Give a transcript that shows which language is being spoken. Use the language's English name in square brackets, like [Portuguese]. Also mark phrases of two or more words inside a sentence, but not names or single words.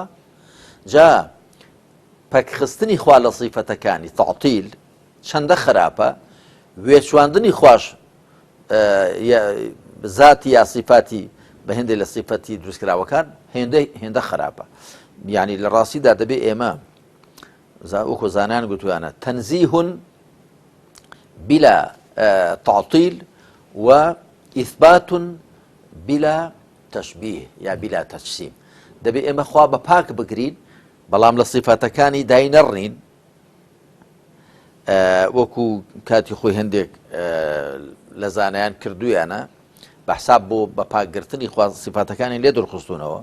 [Central Kurdish] جا پەکخستنی خوا لە صیفەتەکانی تەعتیل چەندە خراپە، وێچواندنی خوش ذاتی یا صفاتی بە هێندێ لە سیفەتی دروستکراوەکان هێندە خراپە. یعنی لە ڕاستیدا دەبێ ئێمە وەکو زانان گوتویانە [Arabic] تەنزیه بلا تعطیل و إثبات بلا تشبيه یا بلا تجسیم. [Central Kurdish] دەبێ ئێمە خوا بە پاک بگرین بەڵام لە صیفەتەکانی دای نەڕنین، وەکو کاتی خۆی هەندێک لە زانایان کردویانە بەحساب بۆ بە پاکگرتنی خوا صیفەتەکانی لێ دڵخستونەوە.